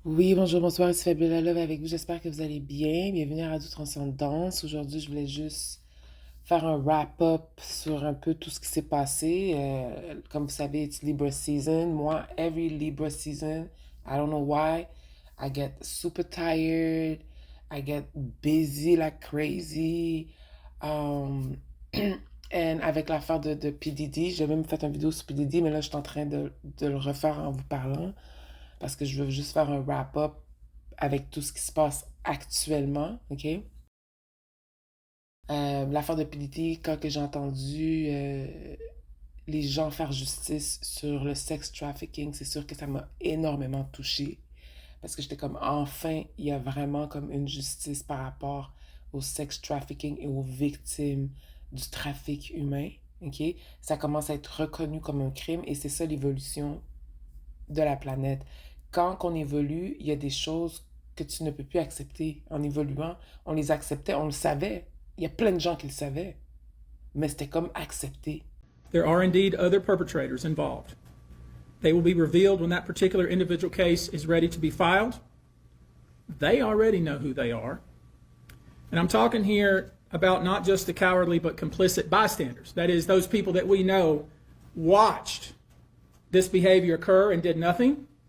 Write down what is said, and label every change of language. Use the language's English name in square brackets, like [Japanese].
[French] Oui, bonjour, bonsoir, c'est Fabiola Love avec vous. J'espère que vous allez bien. Bienvenue à Radio Transcendance. Aujourd'hui, je voulais juste faire un wrap-up sur un peu tout ce qui s'est passé. Comme vous savez, [English] it's Libra season. Moi, every Libra season, I don't know why, I get super tired. I get busy like crazy. [French] Um, and avec l'affaire de P. Diddy, j'ai même fait une vidéo sur P. Diddy, mais là, je suis en train de le refaire en vous parlant parce que je veux juste faire un wrap-up avec tout ce qui se passe actuellement, OK? L'affaire de PDT, quand que j'ai entendu les gens faire justice sur le sex trafficking, c'est sûr que ça m'a énormément touchée. Parce que j'étais comme, enfin, il y a vraiment comme une justice par rapport au sex trafficking et aux victimes du trafic humain, OK? Ça commence à être reconnu comme un crime et c'est ça l'évolution de la planète. Quand on évolue, il y a des choses que tu ne peux plus accepter. En évoluant, on les acceptait, on le savait. Il y a plein de gens qui le savaient, mais c'était comme accepté. [English] There are indeed other perpetrators involved. They will be revealed when that particular individual case is ready to be filed. They already know who they are. And I'm talking here about not just the cowardly but complicit bystanders. That is, those people that we know watched this behavior occur and did nothing.